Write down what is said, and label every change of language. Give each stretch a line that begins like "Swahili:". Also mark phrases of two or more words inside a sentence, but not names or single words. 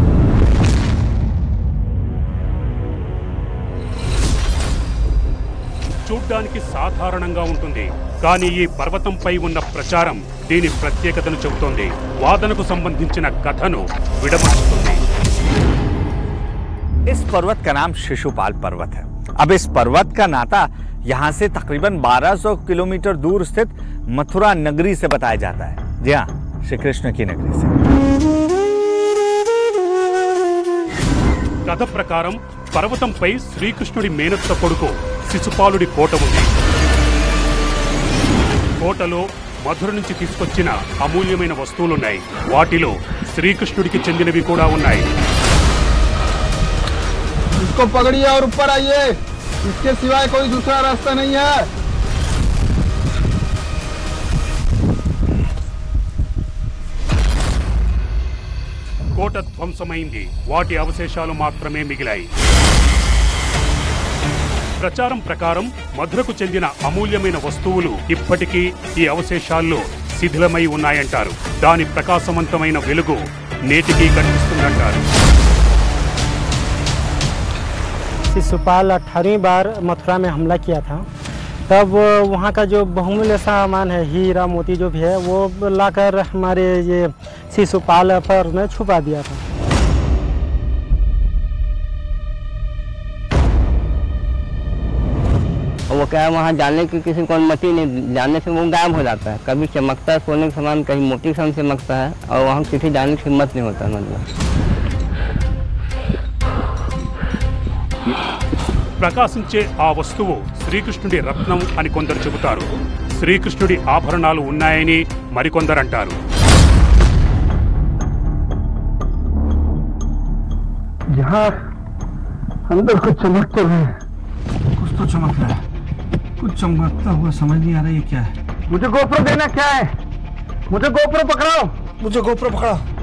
Telugu: చూడ్డానికి సాధారణంగా ఉంటుంది, కానీ ఈ పర్వతంపై ఉన్న ప్రచారం దీని ప్రత్యేకతను చెబుతోంది. వాదనకు సంబంధించిన కథను విడమర్చుతుంది.
Hindi: इस पर्वत का नाम शिशुपाल पर्वत है। अब इस पर्वत का नाता यहाँ से तकरीबन 1200 किलोमीटर दूर स्थित मथुरा नगरी से बताया जाता है। जी हाँ, श्री कृष्ण की नगरी से।
Telugu: కథ ప్రకారం పర్వతంపై శ్రీకృష్ణుడి మేనత్త కొడుకు శిశుపాలుడి కోట ఉంది. కోటలో మధుర నుంచి తీసుకొచ్చిన అమూల్యమైన వస్తువులున్నాయి. వాటిలో శ్రీకృష్ణుడికి చెందినవి కూడా ఉన్నాయి.
Hindi: इसको पकड़िए और ऊपर आइए, इसके सिवाय कोई दूसरा रास्ता नहीं है।
Telugu: కోట ధ్వంసమైంది, వాటి అవశేషాలు మాత్రమే మిగిలాయి. ప్రచారం ప్రకారం మధురకు చెందిన అమూల్యమైన వస్తువులు ఇప్పటికీ ఈ అవశేషాల్లో శిథిలమై ఉన్నాయంటారు. దాని ప్రకాశవంతమైన వెలుగు నేటికీ కనిపిస్తుందంటారు.
Hindi: शिशुपाल 18वीं बार मथुरा में हमला किया था, तब वहाँ का जो बहुमूल्य सामान है, हीरा मोती जो भी है, वो लाकर हमारे ये शिशुपाल पर ने छुपा दिया था। वो क्या है, वहाँ जाने की किसी को अनुमति नहीं, जाने से वो गायब हो जाता है। कभी चमकता है सोने का सामान, कहीं मोटी सामान चमकता है, और वहाँ किसी जाने की हिम्मत नहीं होता। मतलब
Telugu: ప్రకాశించే ఆ వస్తువు శ్రీకృష్ణుడి రత్నం అని కొందరు చెబుతారు. శ్రీకృష్ణుడి ఆభరణాలు ఉన్నాయని మరికొందరంటారు.
Hindi: यहाँ अंदर कुछ चमक तो है, कुछ तो चमक रहा है, कुछ चमकता हुआ समझ नहीं आ रहा ये क्या है। मुझे गोप्रो देना क्या है, मुझे गोप्रो पकड़ाओ, मुझे गोप्रो पकड़ाओ।